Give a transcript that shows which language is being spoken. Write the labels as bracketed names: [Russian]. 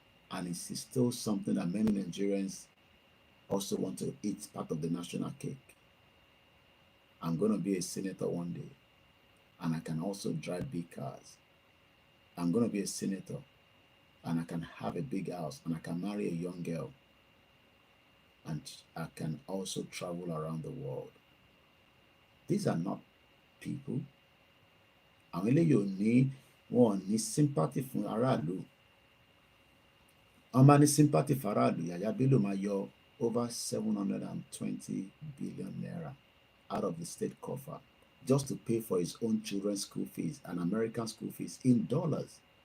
[English] And it's still something that many Nigerians also want to eat part of the national cake. I'm going to be a senator one day. and I can also drive big cars. I'm going to be a senator, and I can have a big house, and I can marry a young girl, and I can also travel around the world. These are not people. [Yoruba] Àwọn eléyìí ò ní wọn ò ní sympathy fún aráàlú. Wọ́n bá ní [English] sympathy for aráàlú, Yàyà Bello [Yoruba] máa yọ [English] over 720 billion naira out of the state coffer just to pay for his own children's school fees and American school fees in dollars.